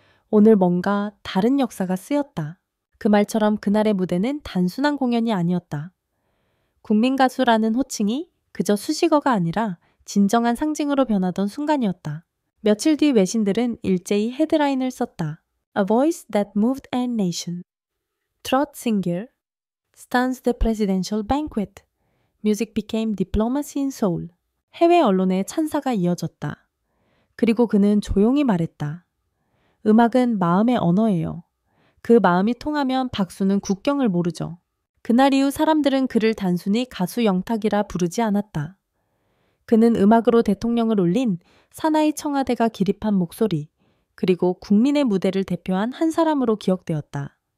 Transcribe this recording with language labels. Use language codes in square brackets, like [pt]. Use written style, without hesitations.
[ko] 오늘 뭔가 다른 역사가 쓰였다. 그 말처럼 그날의 무대는 단순한 공연이 아니었다. 국민가수라는 호칭이 그저 수식어가 아니라 진정한 상징으로 변하던 순간이었다. 며칠 뒤 외신들은 일제히 헤드라인을 썼다. [en] A voice that moved a nation. Trot singer stuns the presidential banquet. Music became diplomacy in Seoul. [ko] 해외 언론의 찬사가 이어졌다. 그리고 그는 조용히 말했다. 음악은 마음의 언어예요. 그 마음이 통하면 박수는 국경을 모르죠. 그날 이후 사람들은 그를 단순히 가수 영탁이라 부르지 않았다. 그는 음악으로 대통령을 울린 사나이 청와대가 기립한 목소리, 그리고 국민의 무대를 대표한 한 사람으로 기억되었다.